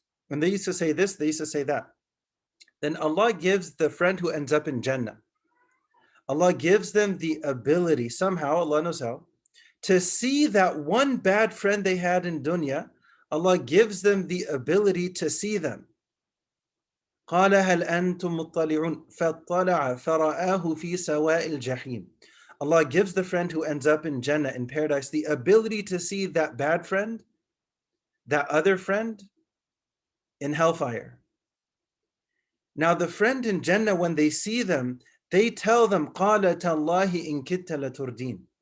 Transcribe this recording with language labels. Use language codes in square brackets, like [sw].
[en] And they used to say this, they used to say that. Then Allah gives the friend who ends up in Jannah, Allah gives them the ability, somehow, Allah knows how, to see that one bad friend they had in dunya. Allah gives them the ability to see them. [ar] قال هل أنتم مطلعون فاطلع فرآه في سواء الجحيم. [en] Allah gives the friend who ends up in Jannah, in paradise, the ability to see that bad friend, that other friend, in hellfire. Now the friend in Jannah, when they see them, they tell them, قَالَ تَاللَّهِ إِن كِدْتَ لَتُرْدِينَ.